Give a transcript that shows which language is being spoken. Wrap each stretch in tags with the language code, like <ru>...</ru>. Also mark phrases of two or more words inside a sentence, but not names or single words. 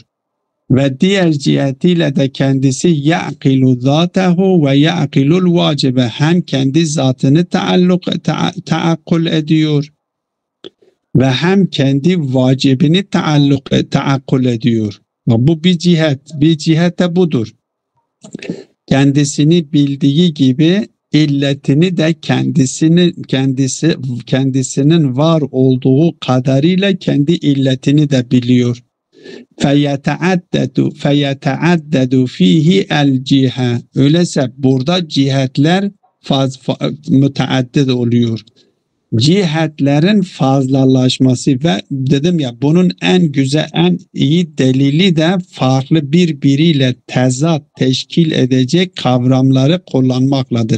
<tr>Ve diğer cihetiyle de kendisi</tr> <ar>يعقل ذاته ويعقل الواجب,</ar> <tr>hem kendi zatını taakkul ediyor ve hem kendi vacibini taakkul ediyor. Bu bir cihet. Bir cihet de budur. Kendisini bildiği gibi illetini de kendisinin var olduğu kadarıyla kendi illetini de biliyor.</tr> <ar>فَيَتَعَدَّدُ ف۪يهِ الْجِهَةِ.</ar> <tr>Öyleyse burada cihetler müteaddit oluyor. Cihetlerin fazlalaşması ve dedim ya bunun en güzel, en iyi delili de farklı birbiriyle tezat teşkil edecek kavramları kullanmakladır.</tr>